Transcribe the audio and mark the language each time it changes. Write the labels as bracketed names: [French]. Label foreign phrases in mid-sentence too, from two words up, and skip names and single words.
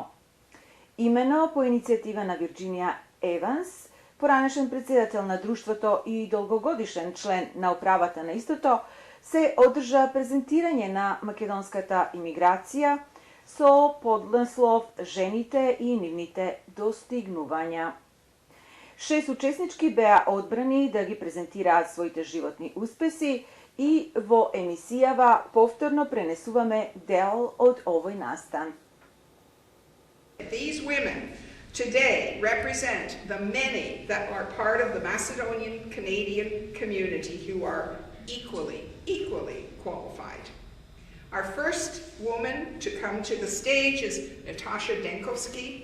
[Macedonian] Имено по иницијатива на Вирџинија Еванс, поранешен председател на друштвото и долгогодишен член на управата на истото, се одржа презентирање на македонската имиграција со поднаслов «Жените и нивните достигнувања». 6 учеснички беа одбрани да ги презентираат своите животни успеси и во емисијава повторно пренесуваме дел од овој настан. [English] These women today represent the many that are part of the Macedonian Canadian community who are equally qualified. Our first woman to come to the stage is Natasha Denkovsky.